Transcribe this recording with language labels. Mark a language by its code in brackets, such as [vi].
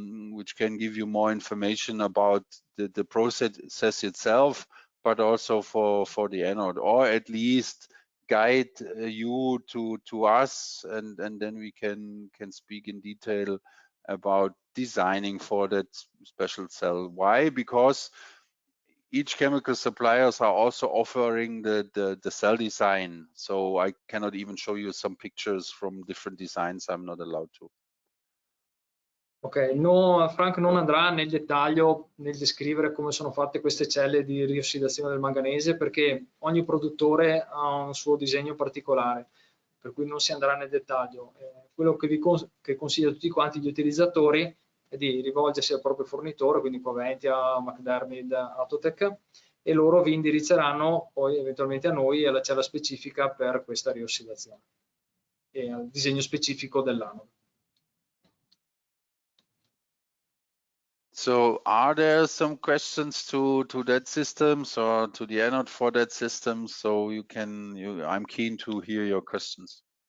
[en] which can give you more information about the process itself, but also for the anode, or at least guide you to us, and then we can speak in detail about designing for that special cell. Why? Because each chemical suppliers are also offering the cell design. So I cannot even show you some pictures from different designs. I'm not allowed to. [it] Ok, no, Frank non andrà nel dettaglio nel descrivere come sono fatte queste celle di riossidazione del manganese, perché ogni produttore ha un suo disegno particolare, per cui non si andrà nel dettaglio. Quello che consiglio a tutti quanti gli utilizzatori è di rivolgersi al proprio fornitore, quindi Coventia, McDermott, Atotech, e loro vi indirizzeranno poi eventualmente a noi e alla cella specifica per questa riossidazione e al disegno specifico dell'anodo. [en] So are there some questions to that systems or to the anode for that system? So I'm keen to hear your questions.